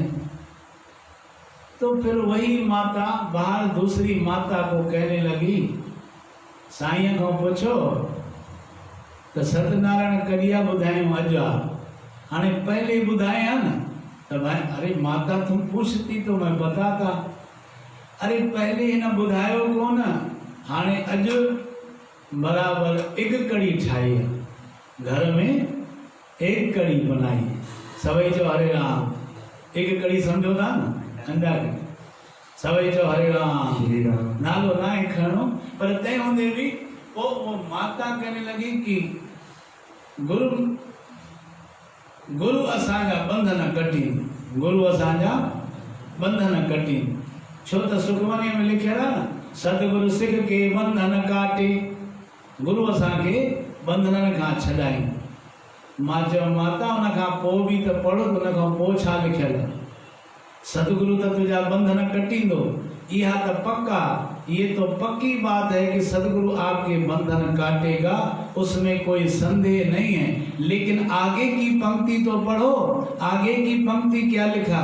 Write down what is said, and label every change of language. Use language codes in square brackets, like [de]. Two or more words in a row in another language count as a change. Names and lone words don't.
[hi] तो फिर वही माता बाहर दूसरी माता को कहने लगी साईं को पूछो तो सत्यनारायण [sd] करिया बुधायूं अजा। हाणे पहले बुधाया न [hi] तो भाई अरे माता तुम पूछती तो मैं बताता। [sd] अरे पहले हिन बुधायो कोन, हाणे अज बराबर एक कड़ी ठाई है, [hi] घर में एक कड़ी बनाई। [sd] सभई जो हरे राम, एक कड़ी समझो था न अंडा कड़ी। सभई जो हरे राम नालो ना ही खणो, पर तंहिं हूंदे बि [hi] वो माता कहने लगी कि [sd] गुरु असांजा बंधन कटीन, गुरु असांजा बंधन कटीन। छो तो सुखमनी में लिखियल आहे न [pa] ਸਤਗੁਰੁ ਸਿਖ ਕੇ ਬੰਧਨ ਕਾਟੇ, [sd] गुरु असांखे बंधनन खां छॾाई। मां चयो माता उन खां पोइ बि त पढ़ो, उन खां पोइ छा लिखियल आहे? सतगुरु तो तुझा बंधन कटींदो, [hi] यह तो पक्का, ये तो पक्की बात है कि सदगुरु आपके बंधन काटेगा, उसमें कोई संदेह नहीं है। लेकिन आगे की पंक्ति तो पढ़ो, आगे की पंक्ति क्या लिखा?